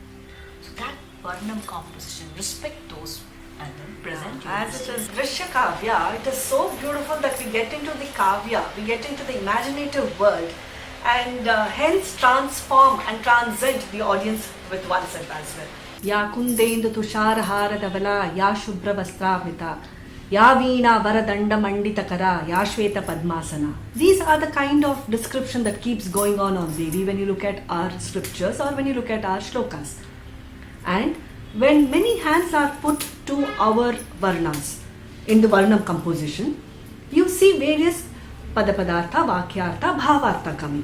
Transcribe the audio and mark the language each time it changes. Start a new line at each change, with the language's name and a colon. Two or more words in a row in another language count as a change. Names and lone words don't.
English: So that Varnam composition, respect those and then present you. As it is Drishya Kavya, it is so beautiful that we get into the Kavya, we get into the imaginative world and hence transform and transcend the audience with oneself as well.
Sanskrit: Ya kundendu tusharahara davala, ya shubhra vastravita, ya veena varadanda manditakara, ya shweta padmasana.
English: These are the kind of description that keeps going on Devi when you look at our scriptures or when you look at our shlokas. And when many hands are put to our Varnas in the Varnam composition, you see various Padapadartha, Vakyartha, Bhavartha coming.